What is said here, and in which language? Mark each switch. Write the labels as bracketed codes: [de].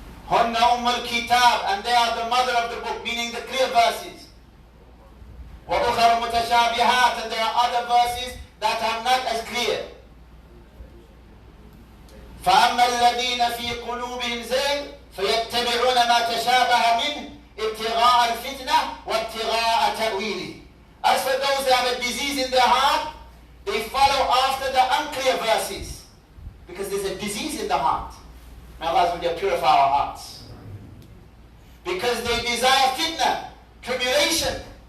[ar] هن أم الكتاب, [en] and they are the mother of the book, meaning the clear verses. [ar] وأخر متشابهات, [en] and there are other verses that are not as clear. [ar] فأما الذين في قلوبهم زيغ فيتبعون ما تشابه منه ابتغاء الفتنة وابتغاء تأويله. [en] As for those that have a disease in their heart, they follow after the unclear verses, because there's a disease in the heart. May Allah purify our hearts. Because they desire fitna, tribulation.